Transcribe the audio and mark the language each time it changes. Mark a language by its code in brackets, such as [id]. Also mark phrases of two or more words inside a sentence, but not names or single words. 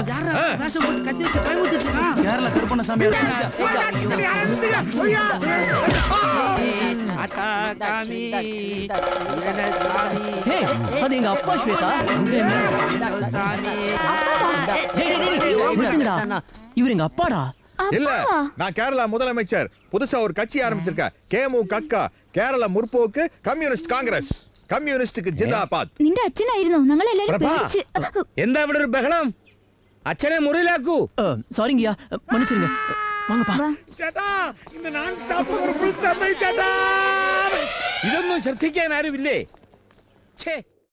[ta] கேரள கருப்பண்ணசாமி அது எங்க அப்பா ஸ்வேதா. இவர் எங்க அப்பாடா. இல்ல, நான் கேரளா முதலமைச்சர். புதுசா ஒரு கட்சி ஆரம்பிச்சிருக்கேன். கேமு கக்கா, [ml] കേരള മുർപോക്ക് കമ്മ്യൂണിസ്റ്റ് കോൺഗ്രസ്. കമ്മ്യൂണിസ്റ്റ് ജിന്ദാബാദ്. നിന്റെ അച്ഛനായിരുന്നു ഞങ്ങൾ എല്ലാവരും പ്രഭ. പേടിച്ച്. എന്താ ഇവിടെ ഒരു ബഹളം? അച്ഛനെ മുറിയിലാക്കൂ. [ta] சாரிங்கய்யா, மன்னிச்சிருங்க. வாங்கப்பா. [ml] വാ. ചേട്ടാ, ഇന്ന് [en] non stop [ml] ഒരു [en] full stop [ml] ആയി ചേട്ടാ. ഇതൊന്നും ശ്രദ്ധിക്കാൻ ആരുമില്ലേ? ഛേ